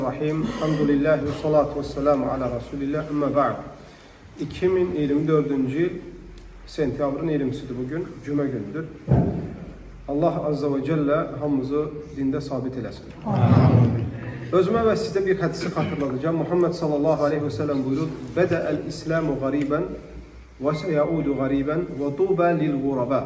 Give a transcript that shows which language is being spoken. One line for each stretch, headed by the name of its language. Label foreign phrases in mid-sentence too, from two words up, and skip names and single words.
Arabic: رحيم، الحمد لله والصلاة والسلام على رسول الله, أما بعد.
Azerbaijani: 2024-cü il sentyabrın 20'sidir bugün, cümə gündür. Allah
Arabic: عز وجل
Azerbaijani: hamımızı dində sabit eləsin. Özümə və sizə bir hədisi xatırladacağım. Muhammed
Arabic: صلى الله عليه وسلم
Azerbaijani: buyurur:
Arabic: بدأ الإسلام غريبا وسيعود غريبا وطوبى للغرباء.